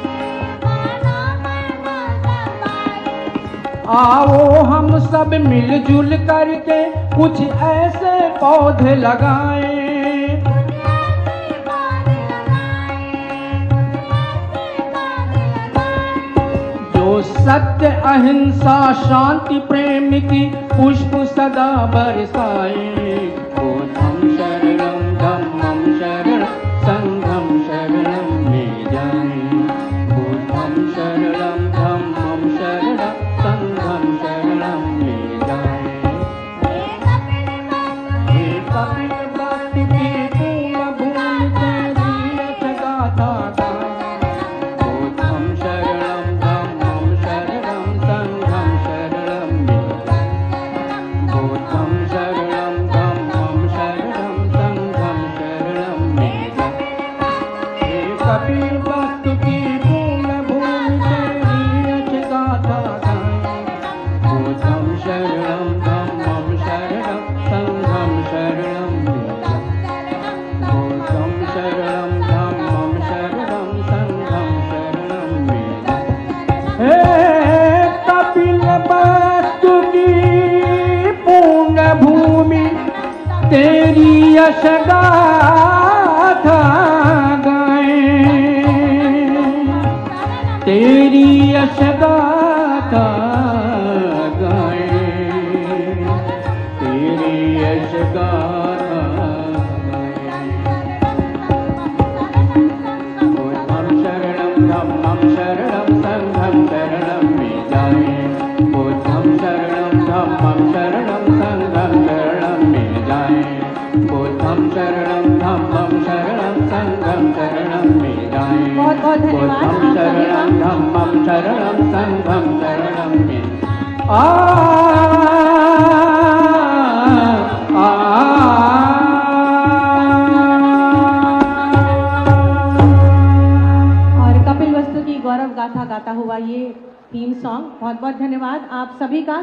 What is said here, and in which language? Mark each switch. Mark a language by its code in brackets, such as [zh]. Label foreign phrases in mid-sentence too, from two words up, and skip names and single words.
[hi] आओ हम सब मिलजुल करके कुछ ऐसे पौधे लगाएं, जो सत्य अहिंसा शांति प्रेम की पुष्प सदा बरसाए। [pi] बुद्धं शरणं धम्मं शरणं संघं शरणं [hi] में जाए। [pi] बुद्धं शरणं धम्मं शरणं संघं शरणं [hi] में जाए। कपिल भक्त की पूर्ण भूमि तेरी यश गाथा गाए। [pi] बुद्धं शरणं धम्मं शरणं संघं शरणं [hi] में जाए। [pi] बुद्धं शरणं धम्मं शरणं संघं शरणं [hi] में जाए। कपिल भक्त की पूर्ण भूमि तेरी यश गाथा गाए। [pi] बुद्धं शरणं धम्मं शरणं संघं शरणं [hi] में जाए। [pi] बुद्धं शरणं धम्मं शरणं संघं शरणं [hi] में जाए। हे कपिल भक्त की पूर्ण भूमि तेरी यश गाथा गाए। तेरी यश गाथा गाए। तेरी यश गाथा गाए। [pi] बुद्धं शरणं धम्मं शरणं संघं शरणं [hi] में जाए। [pi] बुद्धं शरणं धम्मं शरणं संघं शरणं [hi] में जाए। [pi] बुद्धं शरणं धम्मं शरणं संघं शरणं [hi] में जाए। [pi] बुद्धं शरणं धम्मं शरणं संघं शरणं में [hi] और कपिल वस्तु की गौरव गाथा गाता हुआ ये [en] theme song, [hi] बहुत बहुत धन्यवाद आप सभी का।